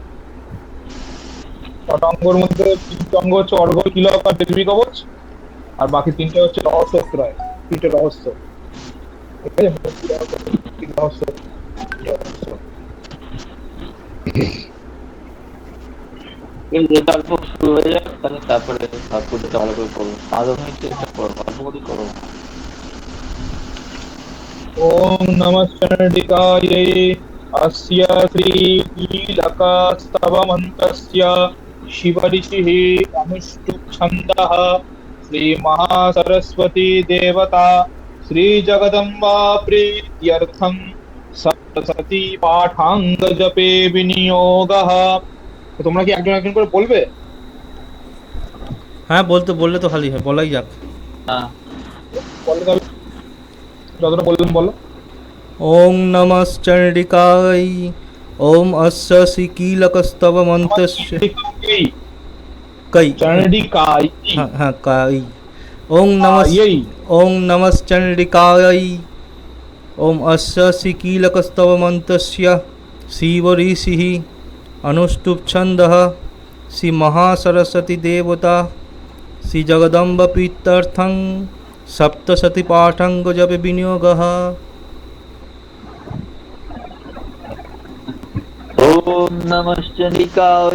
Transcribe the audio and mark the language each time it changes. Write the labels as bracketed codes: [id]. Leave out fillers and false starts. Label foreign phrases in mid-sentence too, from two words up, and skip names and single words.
[bn] 6টা অঙ্গের মধ্যে 3টে অঙ্গ হচ্ছে অর্ঘ্য, তিলক আর দেবী কবচ, আর বাকি 3টে হচ্ছে রহস্যত্রয়, 3টে রহস্য, ঠিক আছে, ভক্তি রহস্য, ভৌতিক রহস্য, রহস্য। বেশ, তারপর শুরু হয়ে যাক তাহলে, তারপরে ঠাকুরটা ভালো করে করবো। 5 মিনিট এটা করবো, অল্প করে করবো। [sa] ॐ नमः चण्डिकायै। अस्य श्रीकीलकस्तवमन्तस्य शिवऋषिः अनुष्टुप् छन्दः। श्रीमहासरस्वती देवता श्रीजगदम्बा प्रीत्यर्थं সরস্বতী পাঠাঙ্গ জপে বিনিয়োগः। [bn] তো তোমরা কি একজন একজন করে বলবে? হ্যাঁ, বললে তো খালি হয়, বলাই যাক। হ্যাঁ, বলো তবে, যতটা বললাম বলো। [sa] ওং নমশ্চণ্ডিকায়। ওম অস্য শ্রীকিলকস্তবমন্তস্য। চণ্ডিকাयै, कै? চণ্ডিকাयै, [bn] হ্যাঁ হ্যাঁ, কাই। [sa] ওং নমস আयै। ওং নমশ্চণ্ডিকায়। ওম অস্য শ্রীকিলকস্তবমন্তস্য শিবঋষিः अनुष्टुप्छन्दः श्रीमहासरस्वती देवता श्रीजगदम्बप्रीत्यर्थं सप्तशतीपाठाङ्गजपे विनियोगः। ओम नमः चण्डिकाय।